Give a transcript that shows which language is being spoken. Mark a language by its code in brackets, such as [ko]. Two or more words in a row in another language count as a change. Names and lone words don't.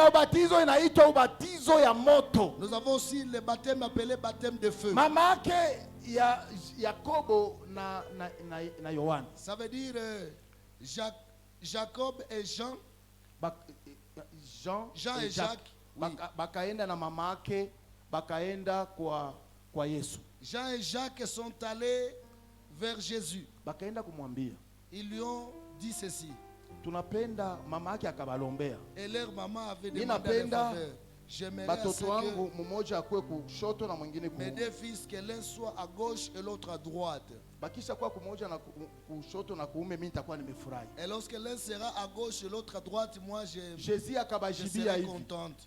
[fr] Nous avons aussi le baptême appelé baptême de feu. Ça veut dire Jacob et Jean. Jean et Jacques. [sw] Bakaenda na mamake bakaenda kwa Yesu. [fr] Jean et Jacques sont allés vers Jésus. [sw] Bakaenda kumwambia. [fr] Ils lui ont dit ceci. [sw] Tunapenda mamake akabalombea. [fr] Et leur maman avait demandé un faveur. J'aimerais mes deux fils, que l'un soit à gauche et l'autre à droite. Et lorsque l'un sera à gauche et l'autre à droite, moi je serai contente.